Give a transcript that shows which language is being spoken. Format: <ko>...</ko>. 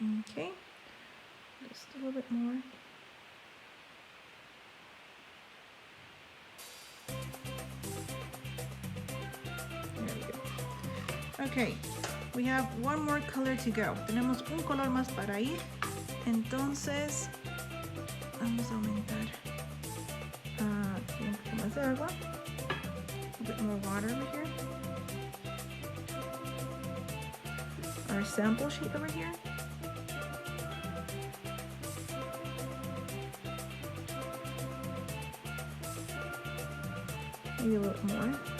<en>Okay, just a little bit more. There we go. Okay. We have one more color to go.</en> <es>Tenemos un color más para ir. Entonces, vamos a aumentar un poco más de agua.</es> <en>A bit more water over here. Our sample sheet over here. Maybe a little more.</en>